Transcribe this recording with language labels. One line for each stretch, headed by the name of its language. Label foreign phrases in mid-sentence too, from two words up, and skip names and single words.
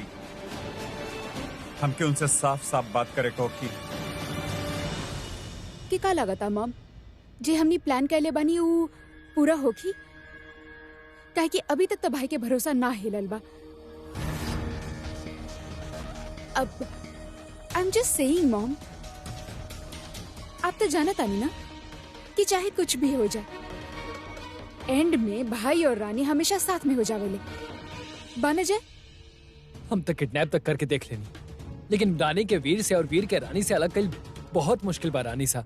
Bhojpuri: हमके उनसे साफ साफ बात करे को कि का लागता मॉम जे हमनी प्लान कैले बानी उ पूरा होगी? काहे कि अभी तक तो भाई के भरोसा ना हिलल बा।
English: अब I am just saying mom,
Bhojpuri: आप तो जानत तानी ना कि चाहे कुछ भी हो जाए, एंड में भाई और रानी हमेशा साथ में हो जावेले। बन जाए हम तो किडनैप तक करके देख लेनी, लेकिन रानी के वीर से और वीर के रानी से अलग कल बहुत मुश्किल बा रानी सा।